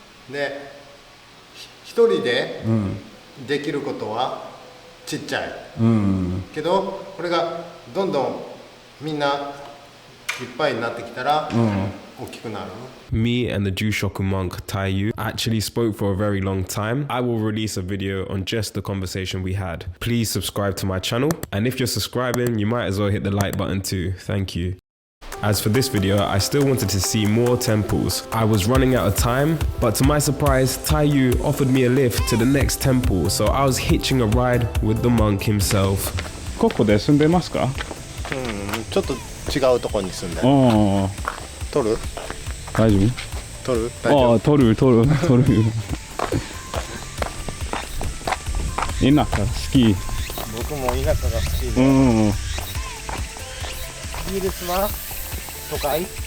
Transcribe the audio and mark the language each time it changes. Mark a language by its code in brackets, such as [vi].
[ja] で、一人でできることはちっちゃい。けど、これがどんどんみんないっぱいになってきたら大きくなる。 [en] Me and the Jushoku monk Taiyu actually spoke for a very long time. I will release a video on just the conversation we had. Please subscribe to my channel, and if you're subscribing, you might as well hit the like button too. Thank you. As for this video, I still wanted to see more temples. I was running out of time, but to my surprise, Taiyu offered me a lift to the next temple, so I was hitching a ride with the monk himself. [ja] ここで住んでますか？ちょっと違うところに住んでる。撮る？大丈夫？撮る。田舎好き。僕も田舎が好きで。イギリスは都会？